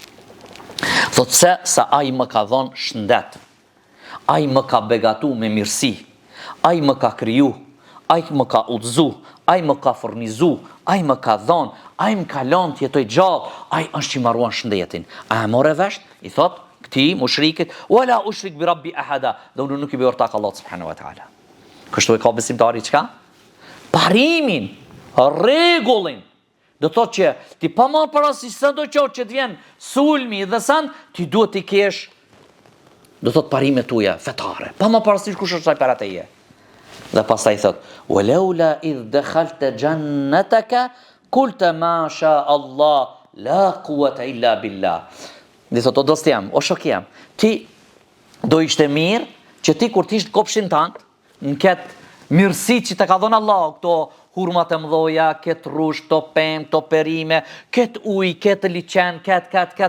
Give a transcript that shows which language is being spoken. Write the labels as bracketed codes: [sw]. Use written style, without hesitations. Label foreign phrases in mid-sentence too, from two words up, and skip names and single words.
[sq] Thot se ai më ka dhon shëndet, ai më ka begatu me mirësi, ai më ka kriju, ai më ka udhëzu, ai më ka furnizu, ai më ka dhon, ai më ka lënë të jetoj gjallë, ai është që i marruan shëndetin. A e more vesh? I thot këti mushrikit, [ar] ولا أشرك بربي أحدا, [sq] dhe unë nuk i bëj ortak [ar] الله سبحانه وتعالى. [sq] Kështu e ka besimtari çka? Parimin, rregullin. Do thot që ti pa marrë parasysh sa do qoftë që të vjen sulmi dhe sant, ti duhet të kesh, do thot parimet tuaja fetare. Pa marrë parasysh kush është ai para teje. Dhe pastaj thot, [ar] ولولا إذ دخلت جنتك قلت ما شاء الله لا قوة إلا بالله. [sq] Dhe thot, o dosti jam, o shok jam, ti do ishte mirë që ti kur t'ishtë kopshin tant, në ketë mirësi që të ka dhënë Allah, këto hurmat e mdoja, ketë rush, këto pemë, këto perime, ketë uj, ketë liqen, ketë.